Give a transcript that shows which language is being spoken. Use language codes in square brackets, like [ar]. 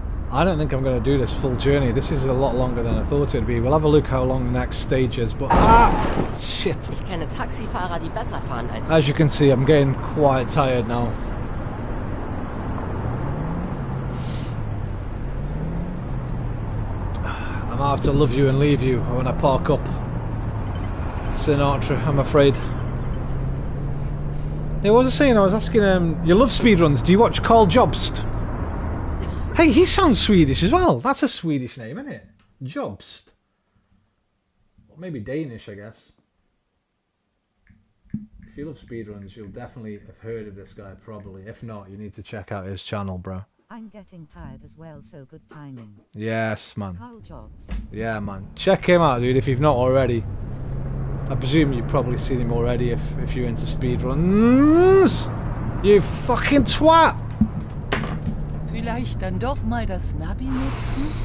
[en] I don't think I'm going to do this full journey. This is a lot longer than I thought it'd be. We'll have a look how long the next stage is. But shit. [de] Ich kenne Taxifahrer, die besser fahren als [en] As you can see, I'm getting quite tired now. I might have to love you and leave you when I park up. Sinatra, I'm afraid. Yeah, what was I saying? I was asking, you love speedruns. Do you watch Carl Jobst? Hey, he sounds Swedish as well. That's a Swedish name, isn't it? Jobst. Or maybe Danish, I guess. If you love speedruns, you'll definitely have heard of this guy, probably. If not, you need to check out his channel, bro. I'm getting tired as well, so good timing. Yes, man. Carl Jobs. Yeah, man. Check him out, dude, if you've not already. I presume you've probably seen him already if you're into speedruns. You fucking twat! [de] Vielleicht dann doch mal das Navi nutzen?